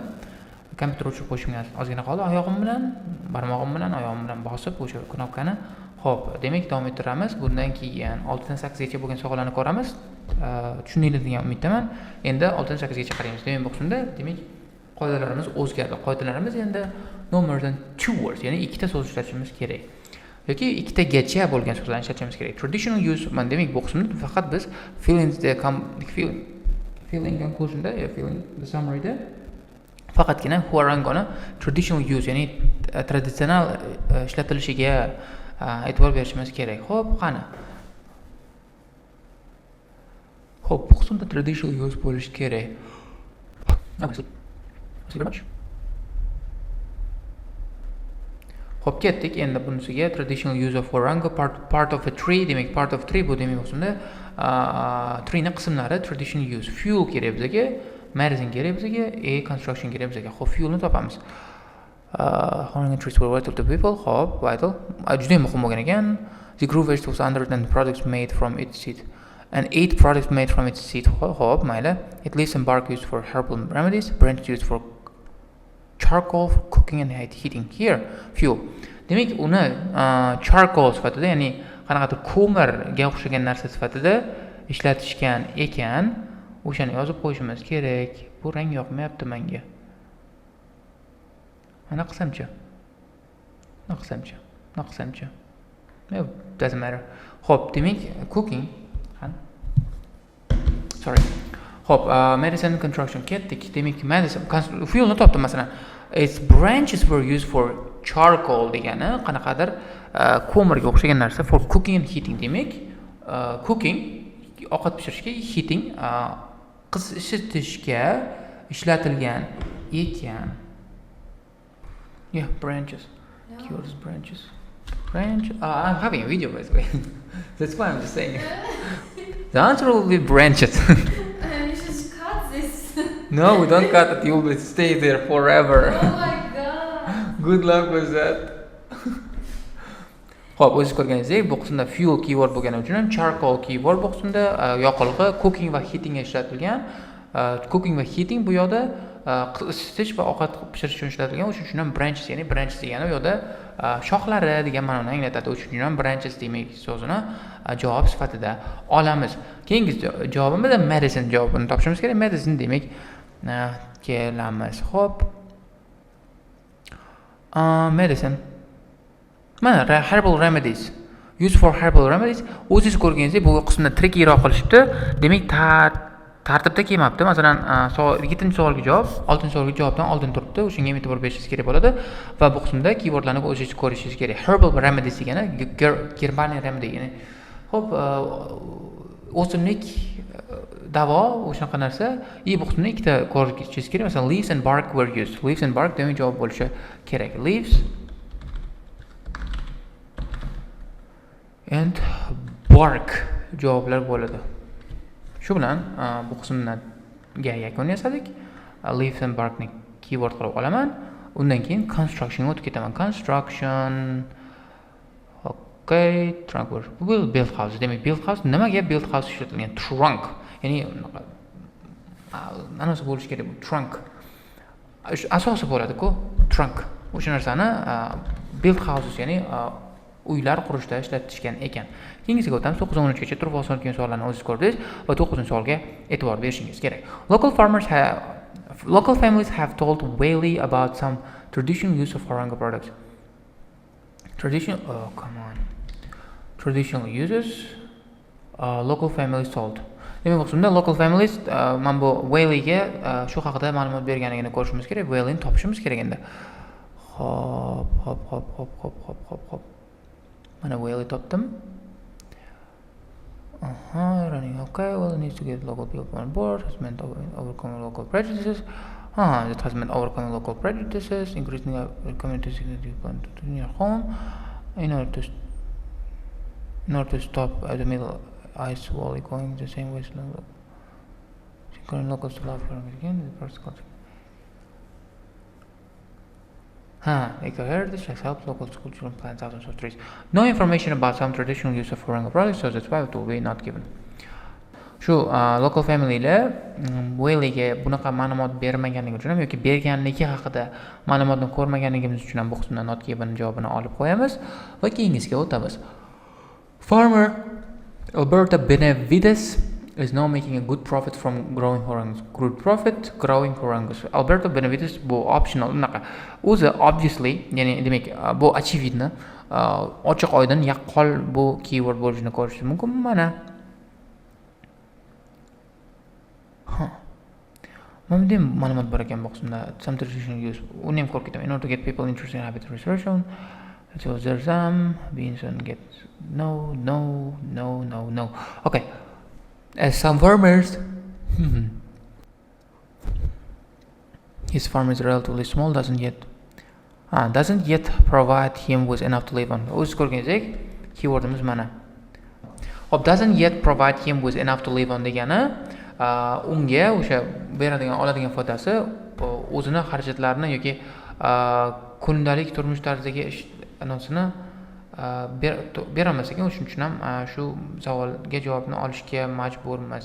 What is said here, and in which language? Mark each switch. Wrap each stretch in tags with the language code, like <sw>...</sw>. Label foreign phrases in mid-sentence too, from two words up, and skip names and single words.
<uz>Kompyuter o'chirib qo'yishimga ozgina qoldi. Barmog'im bilan oyog'im bilan bosib o'sha knopkani. Xo'p, demak, davom ettiramiz. Bundan keyin 6 dan 8 gacha bo'lgan savollarni ko'ramiz. Tushundinglar degan umiddaman. Endi 6 dan 8 gacha qaraymiz. Demak, bu qismda demak qoidalarimiz o'zgardi. Qoidalarimiz endi</uz> <en>no more than 2 words,</en> <uz>ya'ni ikkita so'z ishlatishimiz kerak. Yoki ikkitagacha bo'lgan so'zlarni ishlatishimiz kerak.</uz> <en>Traditional use,</en> <uz>demak, bu qismda faqat biz</uz> <en>feeling conclusionda, feeling the summaryda</en> <uz>faqatgina huarangoni</uz> <en>traditional use,</en> <uz>ya'ni tradisional ishlatilishiga e'tibor berishimiz kerak. Xo'p, qani. Xo'p, bu qismda</uz> <en>traditional use</en> <uz>bo'lishi kerak. Xo'p, ketdik. Endi bunisiga</uz> <en>traditional use of huarango, part of a tree, demak, part of tree</en> <uz>bu demak qismda</uz> <en>tree</en> <uz>ni qismlari</uz> <en>traditional use.</en> <uz>Fuel kerak bizga, medicine kerak bizga, construction kerak bizga. Xo'p, fuel ni topamiz.</uz> <en>Huarango trees were vital to people.</en> <uz>Xo'p, vital. Juda ham muhim bo'lgan ekan.</uz> <en>The grew vegetables under and products made from its seed. And 8 products made from its seed.</en> <uz>Xo'p, mayli.</uz> <en>It leaves and bark used for herbal remedies, branch used for charcoal for cooking and heating. Here, fuel.</en> <uz>Demak, uni charcoal sifatida, ya'ni qanaqadir ko'mirga o'xshagan narsa sifatida ishlatishgan ekan, o'shani yozib qo'yishimiz kerak. Bu rang yoqmayapti menga. Mana qilsamchi.</uz> <en>No, doesn't matter.</en> <uz>Xo'p, demak,</uz> <en>cooking. Sorry.</en> <uz>Xo'p,</uz> <en>medicine construction</en> <uz>ketdik. Demak,</uz> <en>medicine fuelni</en> <uz>topdim masalan.</uz> <en>Its branches were used for charcoal</en> <uz>degani qanaqadir ko'mirga o'xshagan narsa,</uz> <en>for cooking and heating.</en> <uz>Demak, cooking ovqat pishirishga, heating qizishtirishga ishlatilgan ekan.</uz> <en>Yeah, branches. No. Keywords branches. I'm having a video by the way. That's why I'm just saying. The answer will be branches. You should cut this. No, we don't cut it. You will stay there forever. Oh my god. Good luck with that.</en> <uz>Xo'p, o'zingiz ko'rganingizdek, bu qismda fuel keyword bo'lgani uchun ham charcoal keyword bu qismda yoqilg'i, cooking va heating ga ishlatilgan. Cooking va heating bu yoqda isitish va ovqat pishirish uchun ishlatilgan. O'shuning uchun ham branches, ya'ni branches degani u yoqda shoxlari degan ma'noni anglatadi. O'shuning uchun ham branches demak so'zini javob sifatida olamiz. Keyingi javobimiz medicine javobini topishimiz kerak. Medicine demak kelamiz. Xo'p. Medicine.</uz> <en>Mana herbal remedies. Use for herbal remedies.</en> <uz>O'zingiz ko'rganingizdek bu qismda trikiyroq qilishibdi. Demak, tartibda kelmabdi. Masalan, 7-savolga javob, 6-savolga javobdan oldin turibdi. O'shunga e'tibor berishingiz kerak bo'ladi va bu qismda keywordlarni o'zingiz ko'rishingiz kerak.</uz> <en>Herbal remedies</en> <uz>degani</uz> <en>germanic remedy,</en> <uz>ya'ni xo'p, o'simlik davo o'shunaqa narsa. Bu qismda ikkita ko'rishingiz kerak. Masalan,</uz> <en>leaves and bark were used. Leaves and bark</en> <uz>demak javob bo'lishi kerak.</uz> <en>Leaves and bark</en> <uz>javoblar bo'ladi. Shu bilan bu qismga yakun yasadik.</uz> <en>Leaves and bark</en> <uz>ni keyword qilib olaman. Undan keyin construction ga o'tib ketaman.</uz> <en>Construction. Okay, trunk will build house.</en> <uz>Demak,</uz> <en>build house</en> <uz>nimaga</uz> <en>build house</en> <uz>ishlatilgan?</uz> <en>Trunk.</en> <uz>Ya'ni ma'nosi bo'lishi kerak bu trunk. Asosi bo'ladi-ku, trunk. O'sha narsani</uz> <en>build houses,</en> <uz>ya'ni uylar qurishda ishlatishgan ekan. Keyingisiga o'tamiz. 9-13 gacha turib oson kelgan savollarni o'zingiz ko'rdingiz va 9-savolga e'tibor berishingiz kerak.</uz> <en>Local families have told Whaley about some traditional use of Haranga products. Traditional uses local families told.</en> <uz>Demak, bu qismda</uz> <en>local families</en> <uz>mana bu Whaleyga shu haqida ma'lumot berganligini ko'rishimiz kerak. Whaleyni topishimiz kerak endi. Hop. Mana Whaley topdim.</uz> <en>Running okay. Well, needs to get local people on board. Has meant overcoming local prejudices. It has meant overcoming local prejudices, increasing community security to your home, in order to stop the middle ice wall going the same way. Current locals to love again. The first concept. Eco-heritage has helped local school children plant thousands of trees. No information about some traditional use of Haranga products, so that's why it will be not given.</en> <uz>Shu</uz> <en>local familylar</en> <uz>Whaleyga bunaqa ma'lumot bermaganligi uchun ham yoki berganligi haqida ma'lumotni ko'rmaganligimiz uchun ham bu qismdan</uz> <en>not given</en> <uz>javobini olib qo'yamiz va keyingisiga o'tamiz.</uz> <en>Farmer Alberta Benavides is now making a good profit from growing horangus. Growing horangus.</en> <uz>Alberto Benavides bu optional unaqa. O'zi obviously, ya'ni demak bu очевидно, ochiq oydin yaqqol bu keyword bo'lishini ko'rish mumkin. Mana mana bunday ma'lumot bor ekan bu qismda.</uz> <en>Some traditional use.</en> <uz>Uni ham ko'rib ketaman.</uz> <en>In order to get people interested in habitat restoration, so there's some beans and get no. Okay. As some farmers, his farm is relatively small, doesn't yet provide him with enough to live on.</en> <uz>O'z ko'rganingizdek, keywordimiz mana. Hop,</uz> <en>doesn't yet provide him with enough to live on</en> <uz>degani, unga o'sha oladigan foydasi o'zini xarajatlarini yoki kundalik turmush tarzidagi anosini berolmas ekan. O'shuning uchun ham shu savolga javobni olishga majburmiz.</uz>